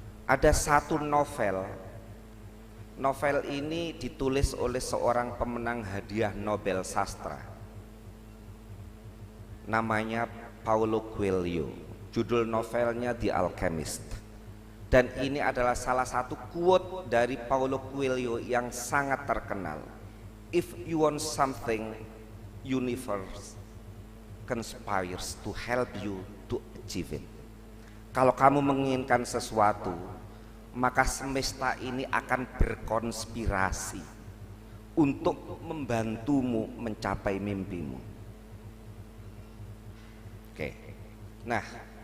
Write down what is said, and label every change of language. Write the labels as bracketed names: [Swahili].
[Indonesian] Ada satu novel ini ditulis oleh seorang pemenang hadiah Nobel sastra, namanya Paulo Coelho. Judul novelnya The Alchemist, dan ini adalah salah satu quote dari Paulo Coelho yang sangat terkenal. [English] If you want something, universe conspires to help you to achieve it. [Indonesian] Kalau kamu menginginkan sesuatu, maka semesta ini akan berkonspirasi untuk membantumu mencapai mimpimu. Oke. Nah,